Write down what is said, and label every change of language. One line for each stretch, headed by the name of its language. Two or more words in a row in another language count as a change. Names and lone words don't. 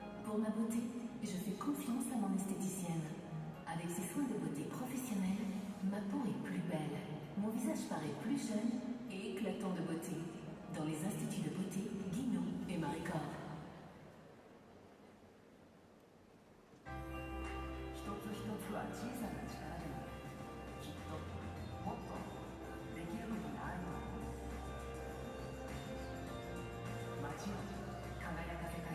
French: Pour ma beauté, je fais confiance à mon esthéticienne. Avec ses soins de beauté professionnels, ma peau est plus belle. Mon visage paraît plus jeune et éclatant de beauté. Dans les instituts de beauté, Guinou et Maricord.
Japanese: 一つ一つは小さな力でもきっともっとできることがあると思う。街を輝かせたい。